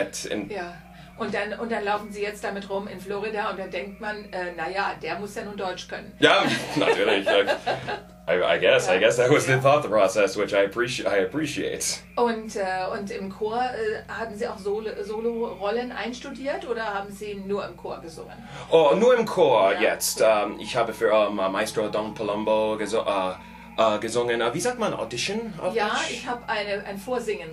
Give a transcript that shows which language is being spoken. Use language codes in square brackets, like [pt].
[de] Und dann laufen Sie jetzt damit rum in Florida und dann denkt man, der muss ja nun Deutsch können. Ja, natürlich. [en] I guess that was the thought process, which I appreciate. [de] Und im Chor haben Sie auch Solo-Rollen einstudiert oder haben Sie nur im Chor gesungen? Oh, nur im Chor jetzt. Ja. Ich habe für Maestro Don Palumbo gesungen. Wie sagt man, Audition? Ich habe ein Vorsingen